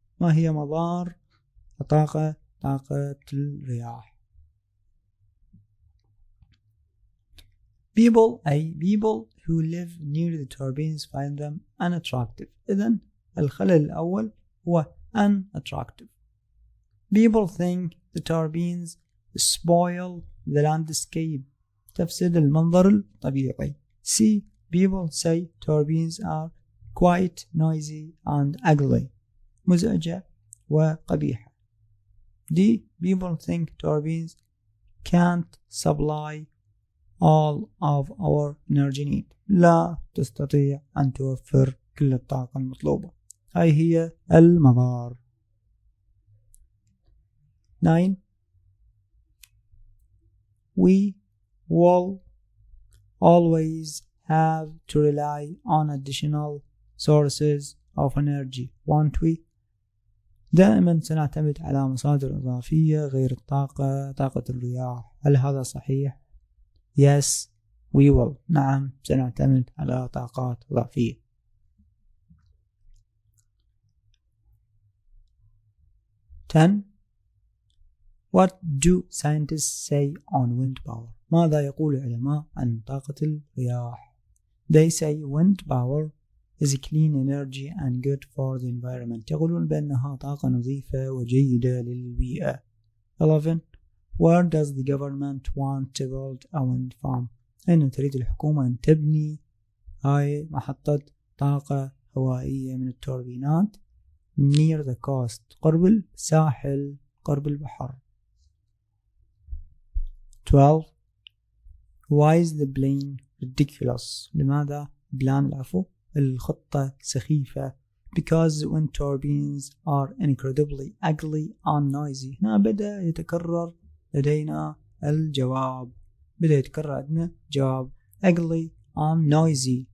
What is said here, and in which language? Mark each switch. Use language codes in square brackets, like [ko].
[ar] ما هي مضار طاقة الرياح؟ [en] people who live near the turbines find them unattractive. [ar] إذن الخلل الأول هو unattractive. [en] People think the turbines spoil the landscape. [ar] تفسد المنظر الطبيعي. C. [en] People say turbines are quite noisy and ugly. [ar] مزعجة وقبيحة. D. [en] People think turbines can't supply all of our energy need. [ar] لا تستطيع أن توفر كل الطاقة المطلوبة. هاي هي المضار. 9. [en] We will always have to rely on additional sources of energy, won't we? [ar] دائما سنعتمد على مصادر إضافية غير طاقة الرياح. هل هذا صحيح؟ [en] Yes, we will. [ar] نعم سنعتمد على طاقات إضافية. 10. [en] What do scientists say on wind power؟ [ar] ماذا يقول العلماء عن طاقة الرياح؟ [en] They say wind power is clean energy and good for the environment. [ar] يقولون بأنها طاقة نظيفة وجيدة للبيئة. 11. [en] Where does the government want to build a wind farm؟ [ar] أين تريد الحكومة أن تبني هاي محطة طاقة هوائية من التوربينات؟ [en] near the coast. [ar] قرب الساحل، قرب البحر. 12. [en] Why is the plan ridiculous؟ [ar] لماذا الخطة سخيفة؟ [en] Because wind turbines are incredibly ugly and noisy. [ar] هنا بدأ يتكرر لدينا الجواب. بدأ يتكرر عندنا جواب [en] ugly and noisy.